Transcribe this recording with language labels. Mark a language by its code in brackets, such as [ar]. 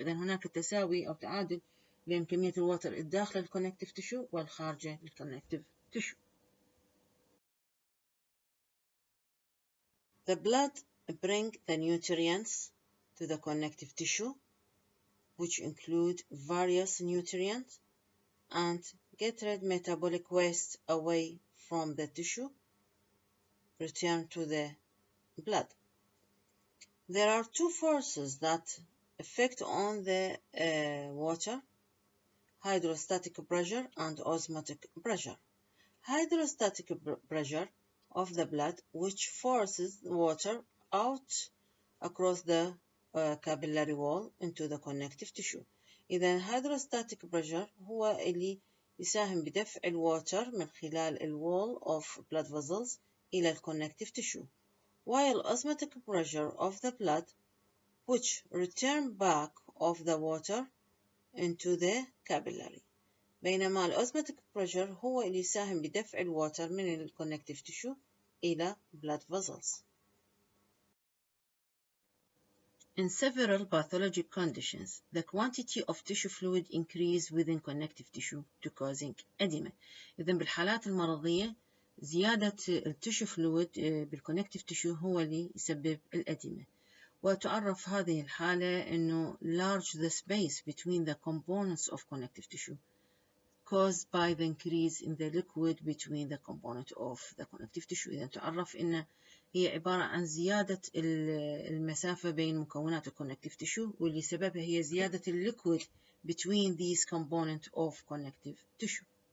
[ar] إذن هناك تساوي أو تعادل بين كمية الواتر الداخل الكونكتيف تيشو والخارجة الكونكتيف تيشو. [en] The blood bring the nutrients to the connective tissue, which include various nutrients, and get rid metabolic waste away from the tissue, return to the blood. There are two forces that affect on the water: hydrostatic pressure and osmotic pressure. Hydrostatic pressure of the blood, which forces water out across the capillary wall into the connective tissue. إذا hydrostatic pressure [ar] هو اللي يساهم بدفع الواتر من خلال [en] الwall of blood vessels إلى الconnective tissue, while osmotic pressure of the blood, which return back of the water into the capillary. [ar] بينما الأوزماتيك بريشر هو اللي يساهم بدفع الواتر من الكونكتيف تيشو إلى blood vessels. [en] In several pathologic conditions, the quantity of tissue fluid increase within connective tissue to causing edema. [ar] إذن بالحالات المرضية زيادة التيشو فلويد بالكونكتيف تيشو هو اللي يسبب الأديمة. وتعرف هذه الحالة إنه [en] large the space between the components of connective tissue caused by the increase in the liquid between the component of the connective tissue. [ar] إذا تعرف إن هي عبارة عن زيادة المسافة بين مكونات الconnective tissue واللي سببها هي زيادة [en] liquid between these components of connective tissue.